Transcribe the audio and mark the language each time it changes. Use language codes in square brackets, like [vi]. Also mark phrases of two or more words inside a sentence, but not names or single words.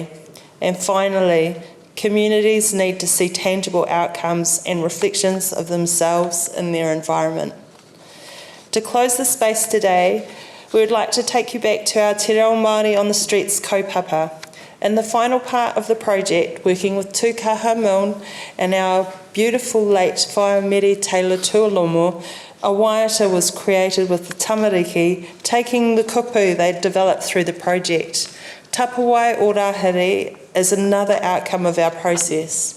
[en] And finally, communities need to see tangible outcomes and reflections of themselves in their environment. To close the space today, we would like to take you back to our Te Reo Māori on the Streets kaupapa. In the final part of the project, working with Tūkaha Milne and our beautiful late whaemere Taylor Tualomo, a waiata was created with the Tamariki, taking the kupu they'd developed through the project. Tapawai Ōrāhiri is another outcome of our process.